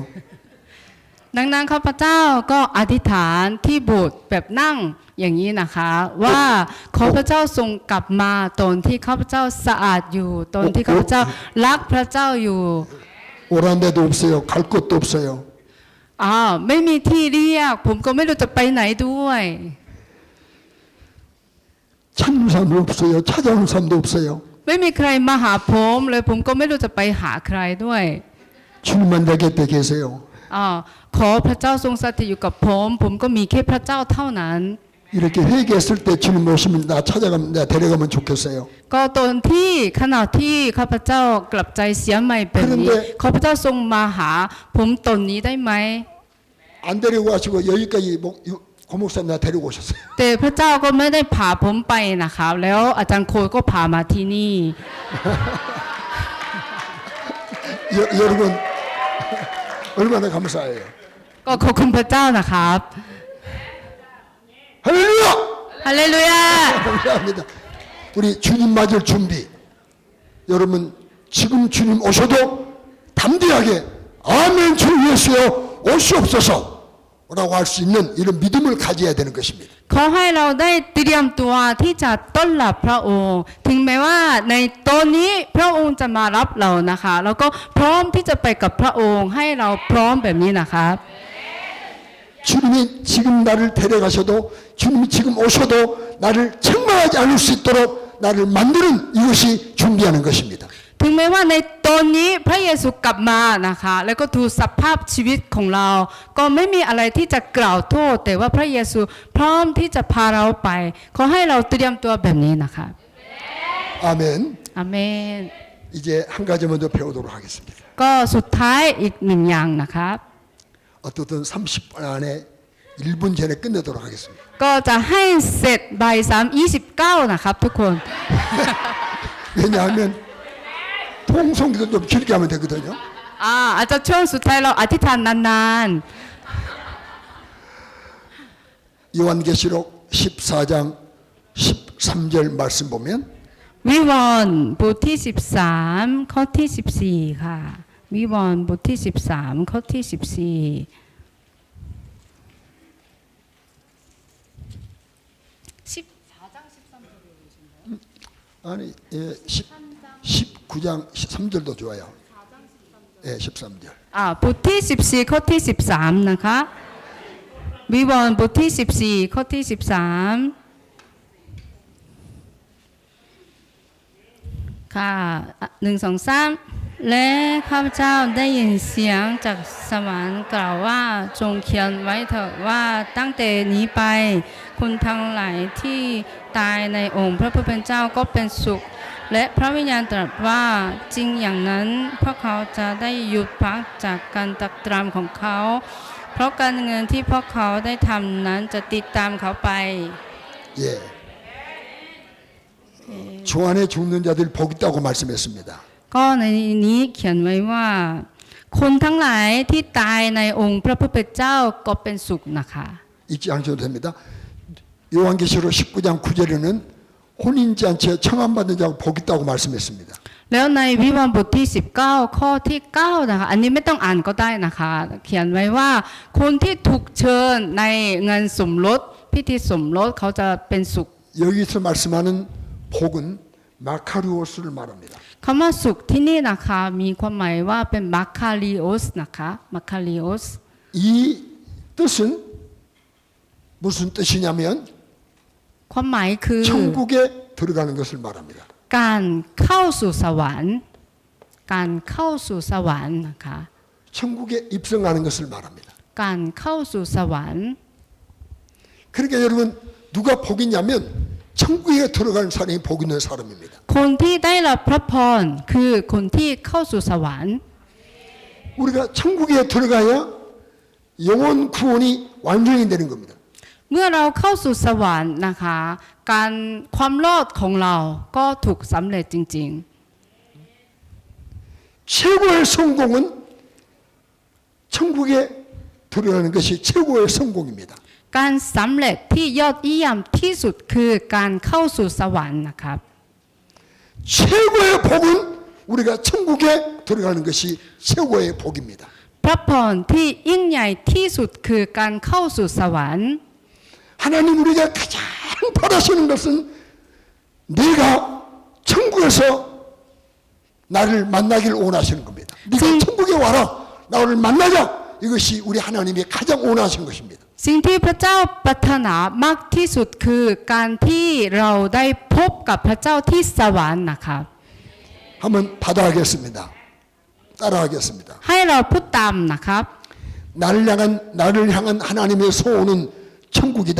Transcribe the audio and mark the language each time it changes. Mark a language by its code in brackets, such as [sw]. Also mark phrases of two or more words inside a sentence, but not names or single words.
[th] ดังนั้นข้าพเจ้าก็อธิษฐานที่โบสถ์แบบนั่งอย่างนี้นะคะว่าขอพระเจ้าทรงกลับมาตอนที่ข้าพเจ้าสะอาดอยู่ตอนที่ข้าพเจ้ารักพระเจ้าอยู่ [ko] 오란 데도 없어요. 갈 곳도 없어요. [th] ไม่มีที่เรียกผมก็ไม่รู้จะไปไหนด้วย [ko] 찾는 사람도 없어요. 찾아오는 사람도 없어요. [th] ไม่มีใครมาหาผมเลยผมก็ไม่รู้จะไปหาใครด้วย [ko] 주님만 내 곁에 계세요. [th] ขอพระเจ้าทรงสถิตอยู่กับผมก็มีแค่พระเจ้าเท่านั้น [ko] 이렇게 회개했을 때 주님 오시면 나 찾아가면 나 데려가면 좋겠어요. [th] ก็ตอนที่ขณะที่ข้าพเจ้ากลับใจเสียใหม่แบบนี้ขอพระเจ้าทรงมาหาผมตนนี้ได้ไหม [ko] 안 데리고 가시고 여기까지 고목사님 나 데리고 오셨어요. [th] แต่พระเจ้าก็ไม่ได้พาผมไปนะครับแล้วอาจารย์โคยก็พามาที่นี่ [ko] 여러분 얼마나 감사해요. [th] ก็ขอบคุณพระเจ้านะครับ [ko] 할렐루야! [th] ฮาเลลูยา [ko] 감사합니다. 우리 주님 맞을 준비. 여러분 지금 주님 오셔도 담대하게 아멘 주 예수여 오시옵소서 라고 할 수 있는 이런 믿음을 가져야 되는 것입니다. [th] ขอให้เราได้เตรียมตัวที่จะต้อนรับพระองค์ ถึงแม้ว่าในตอนนี้พระองค์จะมารับเรานะคะแล้วก็พร้อมที่จะไปกับพระองค์ให้เราพร้อมแบบนี้นะครับ [ko] 주님이 지금 나를 데려가셔도 주님이 지금 오셔도 나를 책망하지 않을 수 있도록 나를 만드는 이것이 준비하는 것입니다. [th] ถึงแม้ว่าในตอนนี้พระเยซูกลับมานะคะแล้วก็ดูสภาพชีวิตของเรา ก็ไม่มีอะไรที่จะกล่าวโทษ แต่ว่าพระเยซูพร้อมที่จะพาเราไปขอให้เราเตรียมตัวแบบนี้นะคะ [ko] 아멘. [th] อาเมน [ko] 이제 한 가지만 더 배우도록 하겠습니다. [th] ก็สุดท้ายอีกหนึ่งอย่างนะครับ [ko] 어떻든 30분 안에 1분 전에 끝내도록 하겠습니다. [th] ก็จะให้เสร็จบ่าย3:29นะครับทุกคน [ko] 왜냐하면 통성기도 좀 길게 하면 되거든요. [th] อาจจะช่วงสุดท้ายเราอธิษฐานนาน [ko] 요한계시록 14장 13절 말씀 보면 [th] ๆวิวรณ์บทที่13ข้อที่14ค่ะวิวรณ์บทที่13ข้อที่14 [ko] 아니, 예, 19장 3절도 좋아요. 예, 13절. [th] บทที่14ข้อที่13นะคะวิวรณ์บทที่14ข้อที่13ค่ะ1 2 3และข้าพเจ้าได้ ยินเสียงจากสวรรค์กล่าวว่าจงเขียนไว้เถิดว่าตั้งแต่นี้ไปคนทั้งหลายที่ตายในองค์พระผู้เป็นเจ้าก็เป็นสุขและพระวิญญาณตรัสว่าจริงอย่างนั้นพวกเขาจะได้หยุดพักจากการตักตรำของเขาเพราะการเงินที่พวกเขาได้ทำนั้นจะติดตามเขาไป [ko] 예. 주 안에 죽는 자들 복 있다고 말씀했습니다. [th] ก็ในนี้เขียนไว้ว่า คนทั้งหลายที่ตายในองค์พระผู้เป็นเจ้าก็เป็นสุขนะคะ [ko] 잊지 않으셔도 됩니다. 요한계시록 19장 9절에는 혼인지 않게 청함받는 자가 복 있다고 말씀했습니다. [th] แล้วในวิวรณ์บทที่19ข้อที่9นะคะอันนี้ไม่ต้องอ่านก็ได้นะคะเขียนไว้ว่าคนที่ถูกเชิญในงานสมรสพิธีสมรสเขาจะเป็นสุข [ko] 여기서 말씀하는 복은 마카리오스를 말합니다. [th] คำว่าสุขที่นี่นะคะมีความหมายว่าเป็นมัคคาริโอสนะคะมัคคาริโอส [ko] 이 뜻은 무슨 뜻이냐면 [th] ความหมายคือ [ko] 천국에 들어가는 것을 말합니다. [th] การเข้าสู่สวรรค์การเข้าสู่สวรรค์นะคะ [ko] 천국에 입성하는 것을 말합니다. [th] การเข้าสู่สวรรค์ [ko] 그러니까 여러분 누가 복 있냐면 천국에 들어가는 사람이 복 있는 사람입니다. [th] คนที่ได้รับพระพรคือคนที่เข้าสู่สวรรค์ [ko] 우리가 천국에 들어가야 영혼 구원이 완전히 되는 겁니다. [th] เมื่อเราเข้าสู่สวรรค์นะคะการความรอดของเราก็ถูกสำเร็จจริง [ko] 최고의 성공은 천국에 들어가는 것이 최고의 성공입니다. [th] ๆการสำเร็จที่ยอดเยี่ยมที่สุดคือการเข้าสู่สวรรค์นะครับ [ko] 최고의 복은 우리가 천국에 들어가는 것이 최고의 복입니다. [th] พระพรที่ยิ่งใหญ่ที่สุดคือการเข้าสู่สวรรค์ [ko] 하나님 우리가 가장 바라시는 것은 네가 천국에서 나를 만나길 원하시는 겁니다. 네가 천국에 와라. 나를 만나자. 이것이 우리 하나님이 가장 원하시는 것입니다. [th] สิ่งที่พระเจ้าปรารถนามากที่สุดคือการที่เราได้พบกับพระเจ้าที่สวรรค์นะครับ [ko] 한번 받아가겠습니다. 따라하겠습니다. [th] ให้เราพูดตามนะครับ [ko] 나를 향한 하나님의 소원은 천국이다.